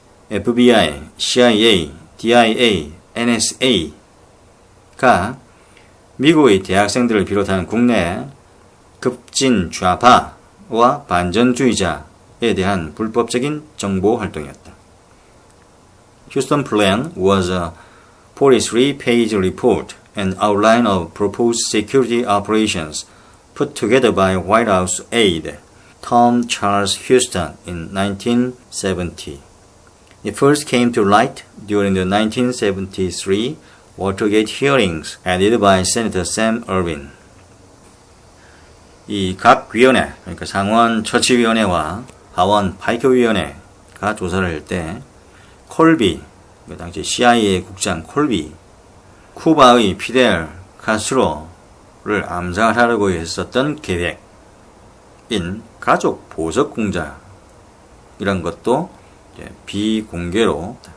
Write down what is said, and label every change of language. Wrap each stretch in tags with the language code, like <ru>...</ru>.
<ko>FBI, CIA, DIA, NSA가 미국의 대학생들을 비롯한 국내 급진 좌파와 반전주의자에 대한 불법적인 정보 활동이었다.</ko> <en>Houston Plan was a 43-page report and outline of proposed security operations put together by White House aide Tom Charles Houston in 1970. It first came to light during the 1973 Watergate hearings headed by Senator Sam Ervin.</en> <ko>이 각 위원회, 그러니까 상원 처치위원회와 하원 파이커위원회가 조사를 할 때 콜비, 그 당시 CIA 국장 콜비, 쿠바의 피델 카스트로를 암살하려고 했었던 계획인 가족 보석 공작이란 것도 비공개로,</ko>